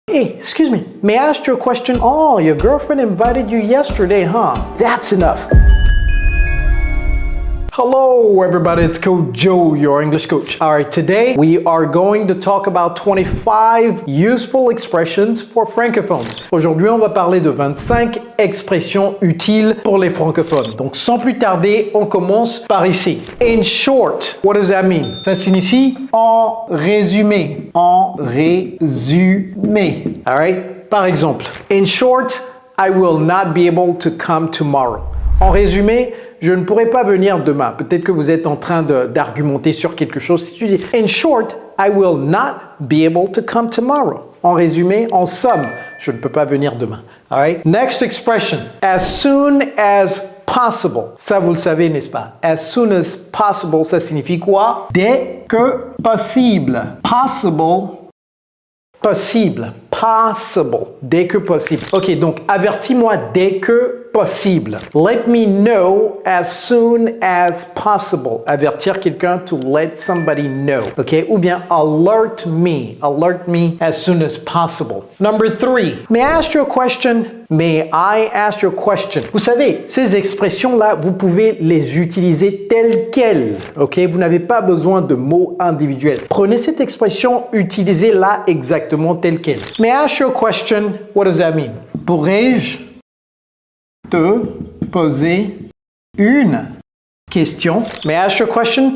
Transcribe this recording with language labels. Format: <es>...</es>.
<en>Hey, excuse me, may I ask you a question? Oh, your girlfriend invited you yesterday, huh? That's enough. Hello everybody, it's Coach Joe, your English coach. All right, today we are going to talk about 25 useful expressions for francophones.</en> <fr>Aujourd'hui, on va parler de 25 expressions utiles pour les francophones. Donc, sans plus tarder, on commence par ici.</fr> <en>In short, what does that mean?</en> <fr>Ça signifie en résumé. En résumé.</fr> <en>All right?</en> <fr>Par exemple,</fr> <en>in short, I will not be able to come tomorrow.</en> <fr>En résumé, je ne pourrai pas venir demain. Peut-être que vous êtes en train d'argumenter sur quelque chose. Si tu dis,</fr> <en>in short, I will not be able to come tomorrow.</en> <fr>En résumé, en somme, je ne peux pas venir demain.</fr> <en>All right? Next expression, as soon as possible.</en> <fr>Ça, vous le savez, n'est-ce pas?</fr> <en>As soon as possible,</en> <fr>ça signifie quoi? Dès que possible. Possible. Possible. Possible. Dès que possible. Ok, donc avertis-moi dès que possible.</fr> <en>Let me know as soon as possible.</en> <fr>Avertir quelqu'un</fr> <en>to let somebody know. Ok,</en> <fr>ou bien</fr> <en>alert me. Alert me as soon as possible. Number 3. May I ask you a question? May I ask you a question?</en> <fr>Vous savez, ces expressions-là, vous pouvez les utiliser telles quelles. Ok, vous n'avez pas besoin de mots individuels. Prenez cette expression, utilisez-la exactement telle quelle.</fr> <en>May I ask you a question? What does that mean?</en> <fr>Pourrais-je te poser une question?</fr> <en>May I ask you a question?</en>